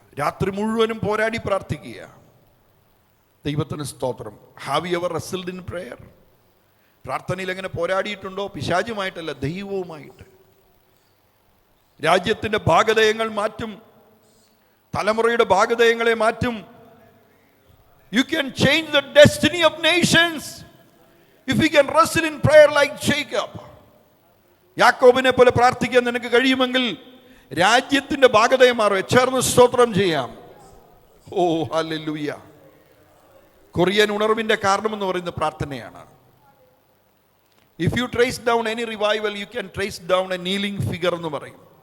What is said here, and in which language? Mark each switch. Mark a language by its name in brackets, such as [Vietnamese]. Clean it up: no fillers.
[Malayalam] രാത്രി മുഴുവനും പോരാടി പ്രാർത്ഥിക്കുക. ദൈവത്തിന് സ്തോത്രം. [English] Have you ever wrestled in prayer? [Malayalam] പ്രാർത്ഥനയിൽ എങ്ങനെ പോരാടിയിട്ടുണ്ടോ? പിശാചുമായിട്ടല്ല, ദൈവവുമായിട്ട്. രാജ്യത്തിൻ്റെ ഭാഗധേയങ്ങൾ മാറ്റും, തലമുറയുടെ ഭാഗധേയങ്ങളെ മാറ്റും. [English] You can change the destiny of nations if you can wrestle in prayer like Jacob. [Malayalam] യാക്കോബിനെ പോലെ പ്രാർത്ഥിക്കാൻ നിനക്ക് കഴിയുമെങ്കിൽ രാജ്യത്തിന്റെ ഭാഗധേയം മാറും. ചേർന്ന് സ്തോത്രം ചെയ്യാം. ഓ ഹല്ലേലൂയ. കൊറിയൻ ഉണർവിന്റെ കാരണമെന്ന് പറയുന്ന പ്രാർത്ഥനയാണ്. [English] If you trace down any revival, you can trace down a kneeling figure [Malayalam] എന്ന് പറയും.